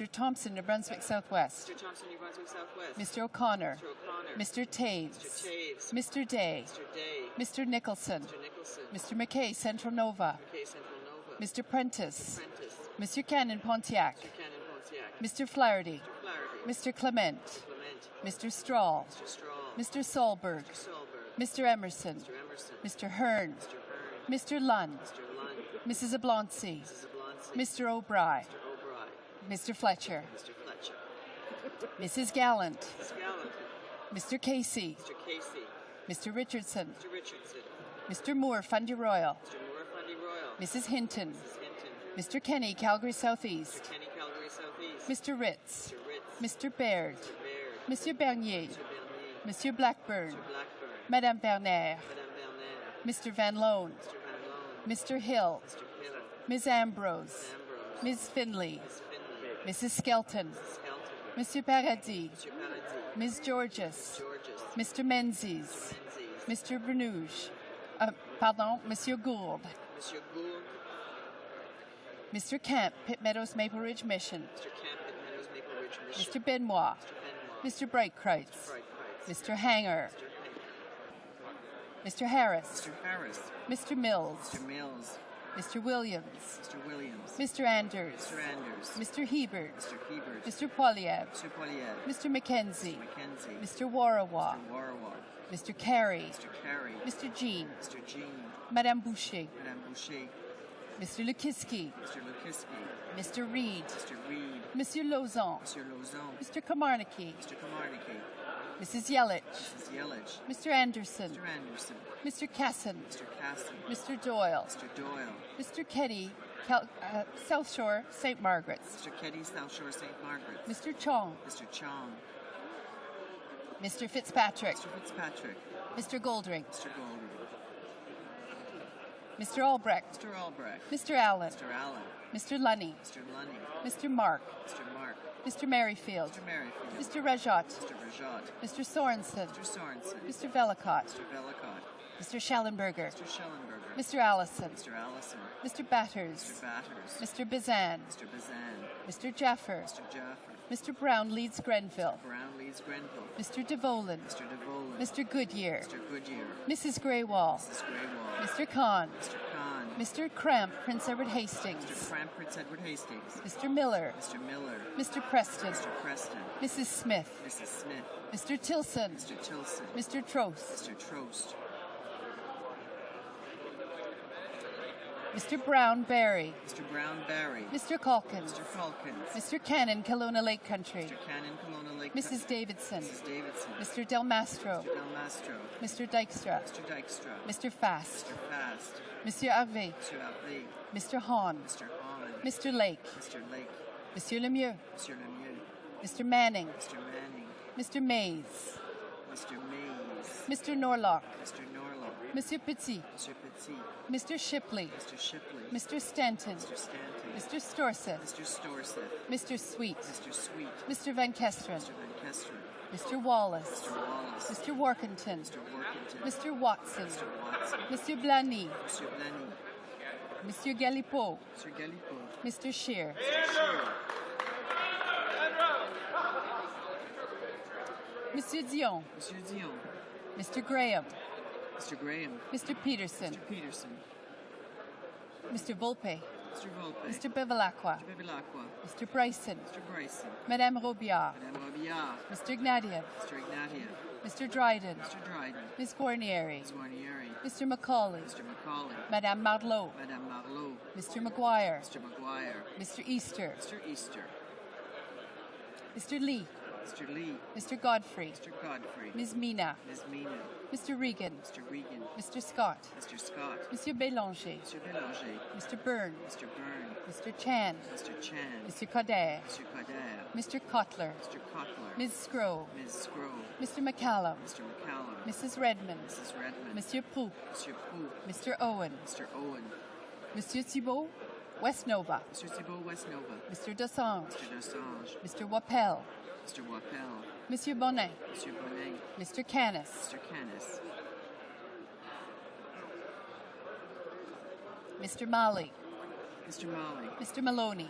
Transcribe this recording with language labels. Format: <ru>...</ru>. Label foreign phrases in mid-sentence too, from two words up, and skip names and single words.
<en>Thompson, New Brunswick Southwest. Mr. Thompson, New Brunswick Southwest. Mr. O'Connor. Mr. O'Connor. Mr. Taves. Mr. Taves. Mr. Day. Mr. Day. Mr. Nicholson. Mr. Nicholson. Mr. McKay, Central Nova. McKay, Central Nova. Mr. Prentice. Prentice. Mr. Cannon, Pontiac. Mr. Cannon, Pontiac. Mr. Flaherty. Mr. Flaherty. Mr. Clement. Mr. Clement. Mr. Strahl. Mr. Strahl. Mr. Solberg. Mr. Solberg. Mr. Emerson. Mr. Emerson. Mr. Hearn. Mr. Hearn. Mr. Lund. Mr. Lund. Mrs. Abloncy. Mrs. Abloncy. Mr. O'Brien. Mr. O'Brien. Mr. Fletcher. Mr. Fletcher. Mrs. Gallant. Mrs. Gallant. Mr. Casey. Mr. Casey. Mr. Richardson. Mr. Richardson. Mr. Moore, Fundy Royal. Mr. Moore, Fundy Royal. Mrs. Hinton. Mrs. Hinton. Mr. Kenny, Calgary Southeast. Mr. Kenny, Calgary Southeast. Mr. Ritz. Mr. Ritz. Mr. Baird. Mr. Baird. Monsieur Bernier. Mr. Bernier. Monsieur Blackburn. Mr. Blackburn. Madame Berner. Madame Berner. Mr. Van Loan. Mr. Van Loan. Mr. Hill. Mr. Hill. Ms. Ambrose. Ambrose. Ms. Finley. Ms. Finley. Mrs. Skelton. Mrs. Skelton. Monsieur Paradis. Mr. Paradis. Ms. Georges. Georges. Mr. Menzies. Menzies. Mr. Bernouge. Monsieur Gould. Monsieur Gould. Mr. Camp, Pitt Meadows, Maple Ridge Mission. Mr. Camp at Meadows, Maple Ridge Mission. Mr. Benoit. Mr. Benoit. Mr. Breitkreutz. Mr. Breitkreutz. Mr. Hanger. Mr. Mr. Harris. Mr. Harris. Mr. Mills. Mr. Mills. Mr. Williams. Mr. Williams. Mr. Anders. Mr. Anders. Mr. Hebert. Mr. Hebert. Mr. Poiliev. Mr. Poiliev. Mr. McKenzie. Mr. McKenzie. Mr. Warawa. Mr. Warawa. Mr. Carey. Mr. Carey. Mr. Jean. Mr. Jean. Madame Boucher. Madame Boucher. Mr. Lukiski. Mr. Lukiski. Mr. Reid. Mr. Reid. Monsieur Lauzon. Mr. Lauzon. Mr. Kamarnicki. Mr. Kamarnicki. Mrs. Yelich. Mrs. Yelich. Mr. Anderson. Mr. Anderson. Mr. Casson. Mr. Casson. Mr. Doyle. Mr. Doyle. Mr. Keddy, South Shore, St. Margaret's. Mr. Keddy, South Shore, St. Margaret's. Mr. Chong. Mr. Chong. Mr. Fitzpatrick. Mr. Fitzpatrick. Mr. Goldring. Mr. Goldring. Mr. Albrecht. Mr. Albrecht. Mr. Allen. Mr. Allen. Mr. Lunny. Mr. Lunny. Mr. Mark. Mr. Mark. Mr. Merrifield. Mr. Merrifield. Mr. Rajat. Mr. Rajat. Mr. Sorensen. Mr. Sorensen. Mr. Velicott. Mr. Velicott. Mr. Schellenberger. Mr. Schellenberger. Mr. Allison. Mr. Allison. Mr. Batters. Mr. Batters. Mr. Bazan. Mr. Bazan. Mr. Jaffer. Mr. Jaffer. Mr. Brown leads Grenville. Brown leads Grenville. Mr. DeVolan. Mr. DeVolan. Mr. Goodyear. Mr. Goodyear. Mrs. Graywall. Mrs. Graywall. Mr. Kahn. Mr. Kahn. Mr. Cramp, Prince Edward Hastings. Mr. Cramp, Prince Edward Hastings. Mr. Miller. Mr. Miller. Mr. Preston. Mr. Preston. Mrs. Smith. Mrs. Smith. Mr. Tilson. Mr. Tilson. Mr. Trost. Mr. Trost. Mr. Brown Barry. Mr. Brown Barry. Mr. Calkins. Mr. Calkins. Mr. Cannon, Kelowna Lake Country. Mr. Cannon, Kelowna Lake Mrs. Davidson. Mrs. Davidson. Mr. Del Mastro. Mr. Del Mastro. Mr. Dykstra. Mr. Dykstra. Mr. Fast. Mr. Fast. Monsieur Harvey. Mr. Harvey. Mr. Hahn. Mr. Hahn. Mr. Lake. Mr. Lake. Monsieur Lemieux. Mr. Lemieux. Mr. Manning. Mr. Manning. Mr. Mays. Mr. Mays. Mr. Norlock. Mr. Norlock. Monsieur Petit. Mr. Petit. Mr. Shipley. Mr. Shipley. Mr. Stanton. Mr. Stanton. Mr. Storseth. Mr. Storseth. Mr. Sweet. Mr. Sweet. Mr. Van Kesteren. Mr. Van Kesteren. Mr. Wallace. Mr. Wallace. Mr. Workington. Mr. Workington. Mr. Watson. Mr. Watson. Monsieur Blany. Mr. Blaney. Monsieur Galipeau. Mr. Galipeau. Mr. Scheer. Mr. Scheer. Monsieur Dion. Monsieur Dion. Mr. Graham. Mr. Graham. Mr. Peterson. Mr. Peterson. Mr. Volpe. Mr. Volpe. Mr. Bevilacqua. Mr. Bevilacqua. Mr. Bryson. Mr. Bryson. Madame Robillard. Madame Robillard. Mr. Ignatieff. Mr. Ignatieff. Mr. Dryden. Mr. Dryden. Ms. Guarnieri. Ms. Guarnieri. Mr. Macaulay. Mr. Macaulay. Madame Marlowe. Madame Marlowe. Mr. Maguire. Mr. Maguire. Mr. Easter. Mr. Easter. Mr. Lee. Mr. Lee. Mr. Godfrey. Mr. Godfrey. Ms. Mina. Ms. Mina. Mr. Regan. Mr. Regan. Mr. Scott. Mr. Scott. Monsieur Bélanger. Mr. Bélanger. Mr. Byrne. Mr. Byrne. Mr. Chan. Mr. Chan. Mr. Coder. Mr. Coder. Mr. Cutler. Mr. Cutler. Ms. Scrow. Ms. Scrow. Mr. McCallum. Mr. McCallum. Mrs. Redmond. Mrs. Redmond. Monsieur Proux. Monsieur Proux. Mr. Owen. Mr. Owen. Monsieur Thibault. West Nova. Mr. Thibault, West Nova. Mr. Dosange. Mr. Dosange. Mr. Wappel. Mr. Wappel. Monsieur Bonnet. Monsieur Bonnet. Mr. Canis. Mr. Canis. Mr. Malley. Mr. Malley. Mr. Maloney.</en>